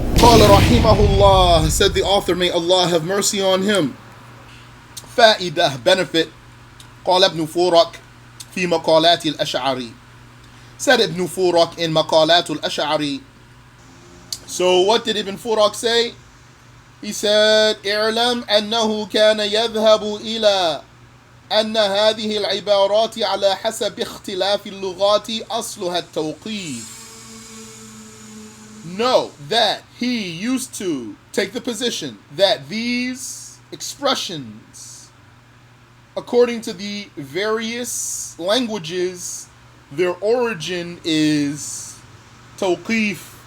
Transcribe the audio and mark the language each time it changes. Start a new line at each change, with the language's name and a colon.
Arabic: قال رحمه الله,
English: said the author, may Allah have mercy on him.
Arabic: فائدة,
English: benefit.
Arabic: قال ابن فورك في مقالات الأشعري.
English: Said Ibn Fuwrak in Maqaalaat Al Ash. So what did Ibn Fuwrak say? He said,
Arabic: اعلم أنه كان يذهب إلى أن هذه العبارات على حسب اختلاف اللغات أصلها التوقيف.
English: Know that he used to take the position that these expressions, according to the various languages, their origin is tawqif.